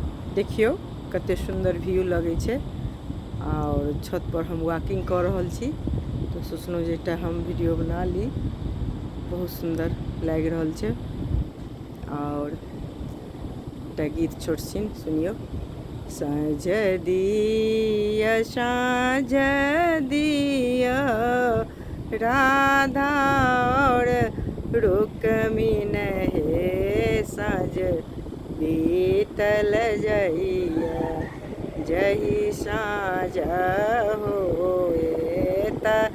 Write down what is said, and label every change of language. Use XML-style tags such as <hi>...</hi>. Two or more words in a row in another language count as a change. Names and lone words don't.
<mai>देखियो कते सुंदर व्यू लगे छे। और छत पर हम वॉकिंग कर रहल छी तो सोचलहुँ जे एकटा हम वीडियो बना ली। बहुत सुंदर लग रहल छे। और एकटा गीत छोट छीन सुनियो। साँझ दिया साँझ दिया राधा और रुक्मिन हे साँझ बीतल जइया जही साँझ होए त</mai>